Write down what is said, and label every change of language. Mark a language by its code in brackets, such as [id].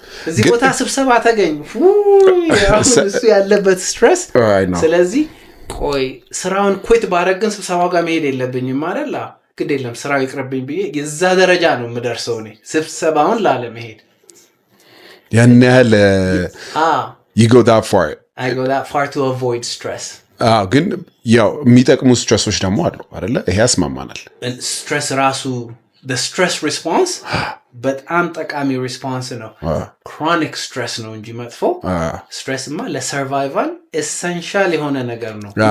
[am] እዚህ ቦታ ስብሰባ ተገኙ እሱ ያለበት ስትሬስ ስለዚህ ቆይ ስራውን ኩዊት ባረግን ስብሰባው ጋር መሄድ የለብኝም አይደል? ግድ የለም ስራው ይቅርብኝ ብዬ የዛ ደረጃ ነው የምደርሰው እኔ ስብሰባውን ላለመሄድ ያን ያህል [en] you go that far. I go that far to avoid stress. [am] ግን ያው የሚጠቅሙ ስትሬሶች ደግሞ አሉ አይደለ? ይሄ ያስማማናል። ስትሬስ ራሱ [en] the stress response [am] በጣም ጠቃሚ ሪስፖንስ ነው። ክሮኒክ ስትሬስ ነው እንጂ መጥፎ ስትሬስማ ለሰርቫይቫል ኤሰንሻል የሆነ ነገር ነው።